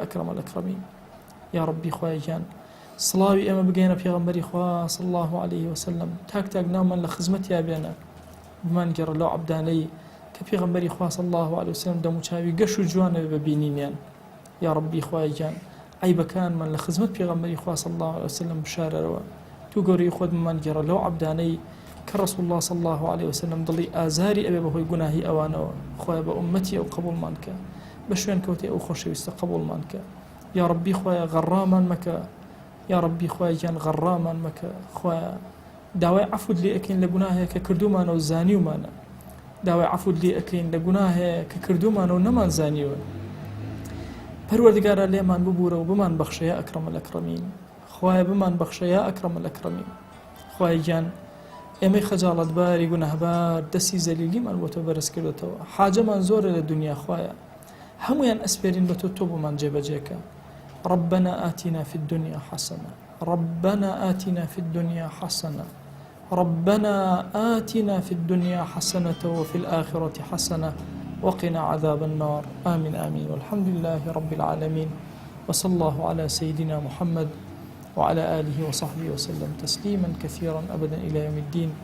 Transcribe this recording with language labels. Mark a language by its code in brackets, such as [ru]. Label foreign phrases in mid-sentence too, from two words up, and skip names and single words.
[ar] ئەکرەم الئەکرەمین یا ربی [ckb] خۆی گیان سڵاوی ئێمە بگەینە پێغەمبەری خوا [ar] صلی [ckb] الله عليه وسلم تاک تاک ناومان لە خزمەتیا بێنە بمان گەڕە لەو عەبدانەی کە پێغەمبەری خوا صلی [ar] الله عليه وسلم [ckb] دەموچاوی گەش و جوانە ببینینیان [ar] یا ربی [ckb] خۆی گیان عیبەکانمان لە خزمەت پێغەمبەری خوا [ar] صلی الله عليه وسلم [ckb] بشارەرەوە تو گەورەی خۆت بمان گەڕە لەو عەبدانەی کە [ar] رسول الله صلی الله عليه وسلم [ckb] دڵی ئازاری ئەبێ بەهۆی گوناهی ئەوانەوە خۆیە بە ئومەتی ئەو قبوڵمان کە بە شوێن کەوتێ ئەو خۆشەویستە قبوڵمان کە [ar] یا ربی [ckb] خۆیە غەڕامان مەکە [ar] یا ربی [ckb] خۆی گیان غەڕامان مەکە خۆیە داوای عەفوت لێ ئەکەین لە گوناهەیە کە کردومانە و زانیومانە داوای عەفوت لێ ئەکەین لە گوناهەیە کە کردومانە و نەمان زانیوە پەروەردگارە لێمان ببوورە و بمان بەخشە [ar] یا ئەکرەم الئەکرەمین [ckb] خۆیە بمان بەخشە [ar] یا ئەکرەم الئەکرەمین [ckb] خۆی گیان ئێمەی خەجاڵەتباری گوناهبار دەستی زەلیلیمان بۆ تۆ بەرز کردوتەوە حاجەمان زۆرە لە دنیا خۆیە هەمویان ئەسپێرین بە تۆ بۆمان جێبەجێکە [ar] ربنا آتنا في الدنيا حسنة، ربنا آتنا في الدنيا حسنة، ربنا آتنا في الدنيا حسنة وفي الآخرة حسنة وقنا عذاب النار. آمين آمين. والحمد لله رب العالمين، وصلى الله على سيدنا محمد وعلى آله وصحبه وسلم تسليما كثيرا أبدا إلى يوم الدين.